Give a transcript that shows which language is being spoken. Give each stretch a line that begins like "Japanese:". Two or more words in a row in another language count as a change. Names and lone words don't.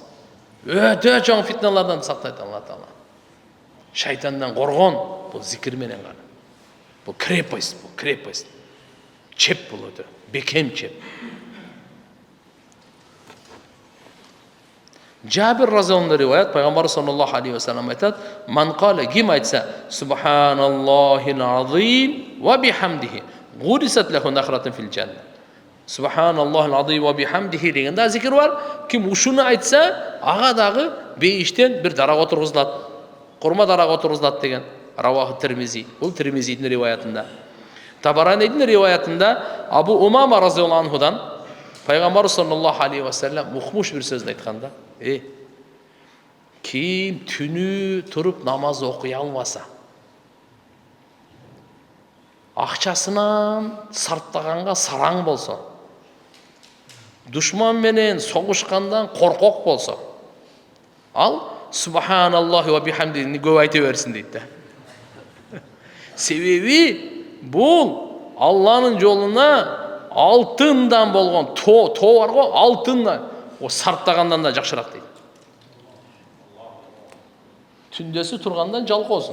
Kyrgyz: Өтө чоң фитналардан сактайт Алла Таала. Шайтандан коргон бул зикир менен гана. Бул крепость. Чеп бул өтө. Бекем чеп. Жабир разияллаху риваят, пайгамбар
Arabic: صلى الله عليه وسلم
Kyrgyz: айтат:
Arabic: "من قال
Kyrgyz: ким айтса,
Arabic: سبحان الله العظيم وبحمده غرست له نخلة في الجنة." سبحان الله العظيم وبحمده
Kyrgyz: дегенде зикир бар. Ким ушуну айтса, ага дагы бейиштен бир дарак отургузулат. Курма дарак отургузулат деген.
Arabic: رواه الترمذي.
Kyrgyz: Бул Тирмизидин риваятында. Табаранидин риваятында Абу Умама разияллаху анхудан пайгамбар
Arabic: صلى الله عليه وسلم
Kyrgyz: укмуш бир сөздү айтканда: Ким түнү туруп намаз окуй албаса, акчасынан сарптаганга сараң болсо, душман менен согушкандан коркок болсо, ал
Arabic: سبحان الله وبحمده
Kyrgyz: көп айта берсин дейт да. Себеби бул Алланын жолуна алтындан болгон тоо бар го, алтындан о сарптагандан да жакшыраак дейт. Түндөсү тургандан жалкоосун.